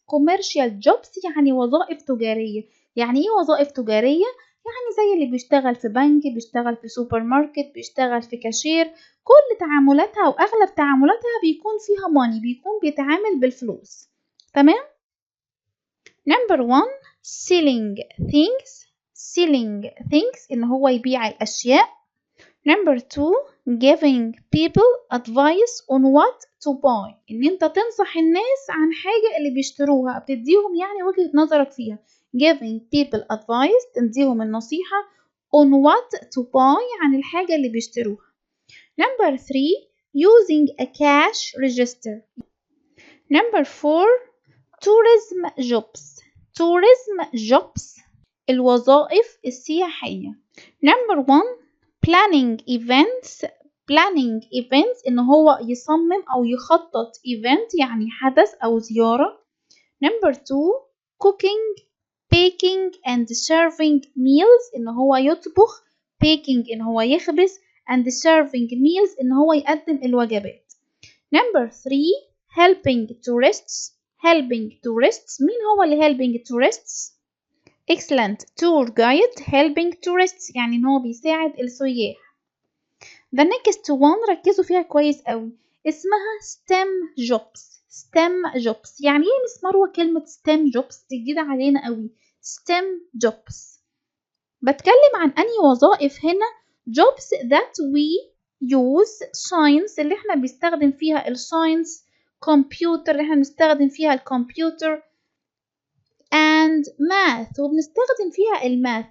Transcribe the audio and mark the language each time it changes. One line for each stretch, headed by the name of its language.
English: commercial jobs
Arabic: يعني وظائف تجارية. يعني ايه وظائف تجارية؟ يعني زي اللي بيشتغل في بنك، بيشتغل في سوبر ماركت، بيشتغل في كاشير، كل تعاملاتها واغلب تعاملاتها بيكون فيها money، بيكون بيتعامل بالفلوس. تمام.
English: number 1 selling things. selling things
Arabic: ان هو يبيع الاشياء.
English: number 2 giving people advice on what to buy.
Arabic: ان انت تنصح الناس عن حاجة اللي بيشتروها، بتديهم يعني وجهة نظرك فيها.
English: giving people advice
Arabic: تديهم النصيحة
English: on what to buy
Arabic: عن الحاجة اللي بيشتروها.
English: number 3 using a cash register. number 4 tourism jobs. tourism jobs
Arabic: الوظائف السياحية.
English: number 1 planning events. planning events
Arabic: إن هو يصمم أو يخطط event يعني حدث أو زيارة.
English: number 2 cooking, baking and serving meals
Arabic: إن هو يطبخ.
English: baking
Arabic: إن هو يخبز
English: and serving meals
Arabic: إن هو يقدم الوجبات.
English: number 3 helping tourists. helping tourists
Arabic: مين هو اللي
English: helping tourists؟ excellent tour guide helping tourists
Arabic: يعني إن هو بيساعد السياح.
English: the next one
Arabic: ركزوا فيها كويس قوي، اسمها STEM jobs. STEM jobs يعني ايه مس مروة كلمة STEM jobs؟ دي جديدة علينا قوي. STEM jobs بتكلم عن أنهي وظائف هنا؟
English: jobs that we use science
Arabic: اللي احنا بنستخدم فيها الساينس،
English: computer
Arabic: اللي احنا بنستخدم فيها الكمبيوتر
English: and math
Arabic: وبنستخدم فيها الماث.